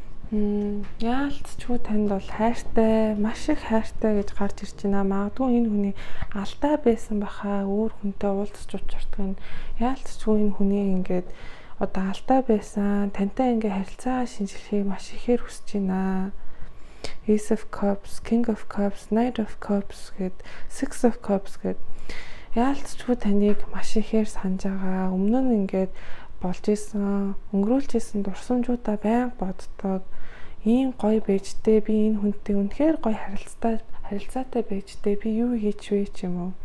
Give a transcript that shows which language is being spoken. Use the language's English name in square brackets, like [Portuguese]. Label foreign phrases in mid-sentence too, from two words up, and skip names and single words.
[Mongolian] Яалтчгүй танд бол хайртай, маш их хайртай гэж гарч ирж байна. Магадгүй энэ хүний алдаа байсан баха, өөр хүнтэй уулзч учирдаг нь яалтчгүй энэ хүний ингээд одоо алдаа байсан, тантай ингээ харилцаа шинжлэхийг маш ихээр хүсэж байна. Ace of Cups, King of Cups, Knight of Cups гэд Six of Cups гэд яалтчгүй таныг маш ихээр санаж байгаа. Өмнө нь ингээд болж исэн, өнгөрүүлж исэн дурсамжуудаа байнга боддог. Ийм гоё байжтэй, би энэ хүнтэй үнэхээр гоё харилцаатай байжтэй, би юу хийж вэ ч юм уу.